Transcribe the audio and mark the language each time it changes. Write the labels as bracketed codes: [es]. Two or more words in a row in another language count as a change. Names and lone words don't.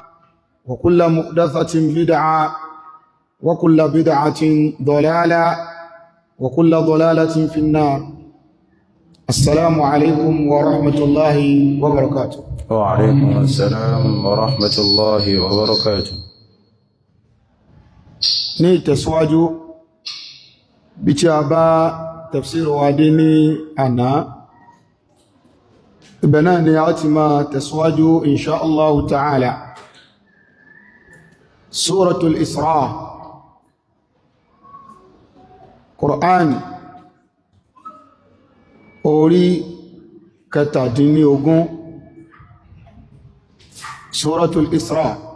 [ar] وكل محدثة بدعة وكل بدعة ضلالة وكل ضلالة في النار. السلام عليكم ورحمة الله وبركاته. وعليكم السلام ورحمة الله وبركاته. [yo] ní ìtẹ̀síwájú bí tí a bá tafsir wa dé ní àná, ibẹ̀ náà ni a ti máa tẹ̀síwájú [ar] إن شاء الله تعالى. [yo] Suratul Isra, Qur'an orí kẹtàdínlógún, Suratul Isra.